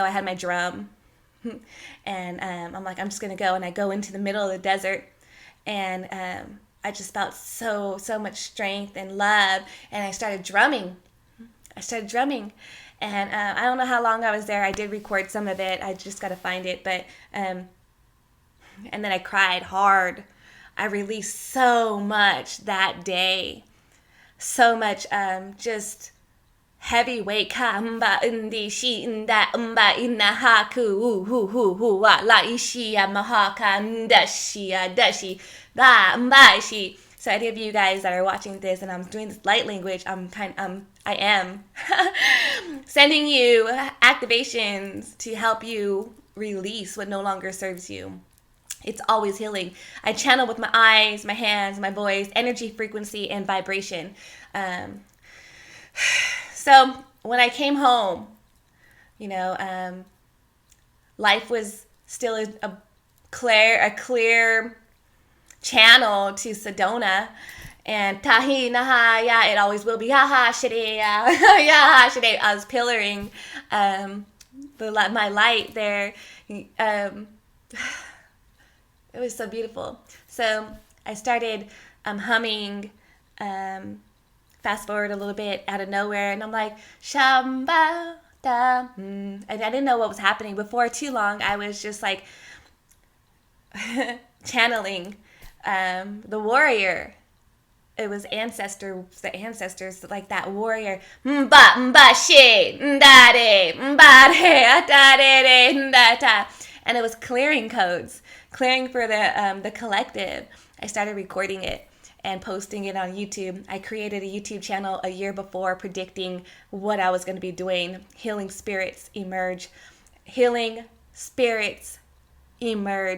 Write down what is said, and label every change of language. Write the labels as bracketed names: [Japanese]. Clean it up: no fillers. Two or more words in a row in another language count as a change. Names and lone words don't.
[English] I had my drum, and I'm like, I'm just gonna go, and I go into the middle of the desert, and I just felt so much strength and love, and I started drumming, And I don't know how long I was there. I did record some of it. I just got to find it. But and then I cried hard. I released so much that day. So much just heavy weight. Ka mba indi shi inda mba inna haku hu hu hu wa la ishi ya mahaka ndashi ya dashi da mba shi. So any of you guys that are watching this and I'm doing this light language, I am sending you activations to help you release what no longer serves you. It's always healing. I channel with my eyes, my hands, my voice, energy, frequency, and vibration. So when I came home, life was still a clear channel to Sedona. And tahi naha ya, it always will be ha ha shide ya ya ha shide. I was pillaring my light there. It was so beautiful. So I started humming. Fast forward a little bit out of nowhere, and I'm like shamba da. And I didn't know what was happening. Before too long, I was just like channeling the warrior. It was the ancestors, like that warrior. Mba mba she ndare mbare atare ndata. And it was clearing codes, clearing for the collective. I started recording it and posting it on YouTube. I created a YouTube channel a year before predicting what I was going to be doing. Healing spirits emerge. Healing spirits emerge.